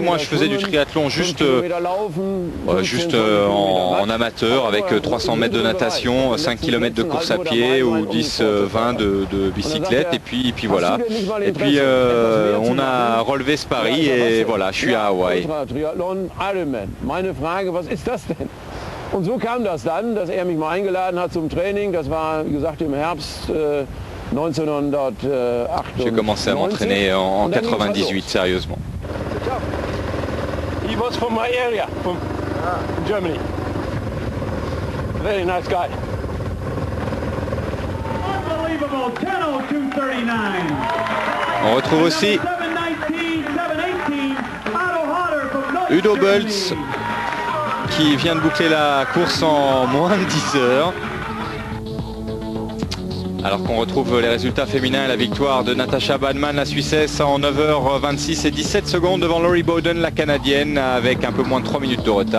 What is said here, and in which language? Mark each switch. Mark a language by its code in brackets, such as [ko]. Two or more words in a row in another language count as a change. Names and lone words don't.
[fr] Moi je faisais du triathlon juste en amateur avec 300 mètres de natation, 5 km de course à pied ou 10-20 de bicyclette et puis voilà. Et puis on a relevé ce pari et voilà, je suis à Hawaï. [de] Und so kam das dann, dass mich mal eingeladen hat zum Training. Das war, wie gesagt, im Herbst 1998. [fr] J'ai commencé à m'entraîner en 98, sérieusement. [en] He was from my area, from Germany. Very nice guy. Unbelievable, 10:02:39. [fr] On retrouve aussi Udo Bölts qui vient de boucler la course en moins de 10 heures. Alors qu'on retrouve les résultats féminins et la victoire de Natasha Badman, la Suissesse, en 9h26 et 17 secondes devant Laurie Bowden, la Canadienne, avec un peu moins de 3 minutes de retard.